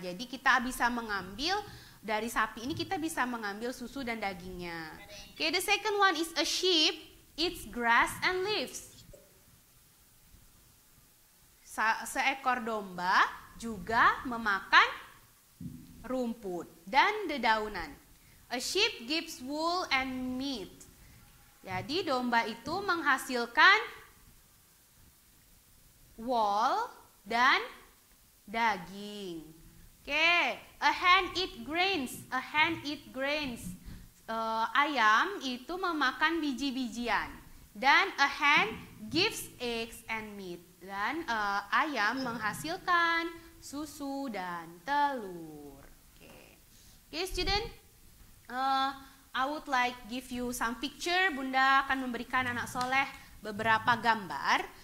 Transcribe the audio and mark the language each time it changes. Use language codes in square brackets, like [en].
[id] Jadi kita bisa mengambil dari sapi ini, kita bisa mengambil susu dan dagingnya. [en] Okay, the second one is a sheep eats grass and leaves. [id] Seekor domba juga memakan rumput dan dedaunan. [en] A sheep gives wool and meat. [id] Jadi domba itu menghasilkan wool dan daging. [en] Okay, a hen eat grains. A hen eat grains. [id] Ayam itu memakan biji-bijian. [en] Dan a hen gives eggs and meat. [id] Dan ayam menghasilkan susu dan telur. [en] Okay, student, I would like give you some picture. [id] Bunda akan memberikan anak soleh beberapa gambar.